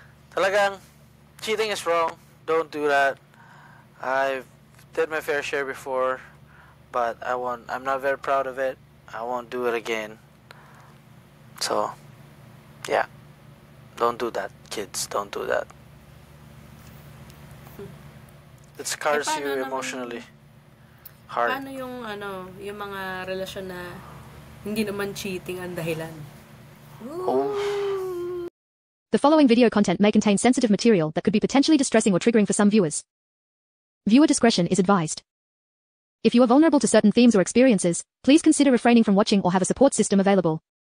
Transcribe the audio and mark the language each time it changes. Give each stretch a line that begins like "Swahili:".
Filipino: Talagang,
English: cheating is wrong. Don't do that. I've did my fair share before, but I'm not very proud of it. I won't do it again. So, yeah. Don't do that, kids. Don't do that. It scars you emotionally. Hard.
Filipino: Paano yung yung mga relasyon na hindi naman cheating ang dahilan?
English: The following video content may contain sensitive material that could be potentially distressing or triggering for some viewers. Viewer discretion is advised. If you are vulnerable to certain themes or experiences, please consider refraining from watching or have a support system available.